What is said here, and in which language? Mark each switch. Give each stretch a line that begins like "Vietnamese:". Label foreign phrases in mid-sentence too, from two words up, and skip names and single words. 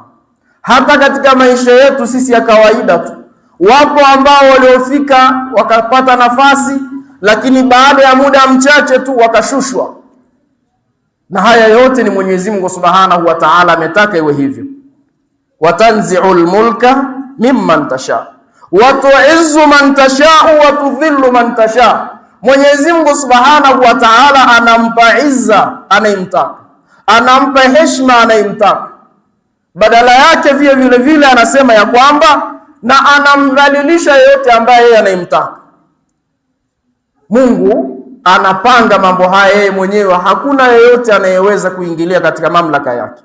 Swahili: Hata katika maisha yetu sisi ya kawaida tu, wapo ambao waliofika wakapata nafasi, lakini baada ya muda mchache tu wakashushwa. Na haya yote ni Mwenyezi Mungu
Arabic: سبحانه وتعالى
Swahili: ametaka iwe hivyo.
Arabic: وتنزع الملك ممن تشاء وتعز من تشاء وتذل من تشاء.
Swahili: Mwenyezi Mungu
Arabic: سبحانه وتعالى
Swahili: anampa izza anayemtaka, anampa heshima anayemtaka. Badala yake vile vile anasema ya kwamba na anamdhalilisha yeyote ambaye yeye anayemtaka. Mungu anapanga mambo haya yeye mwenyewe, hakuna yeyote anayeweza kuingilia katika mamlaka yake.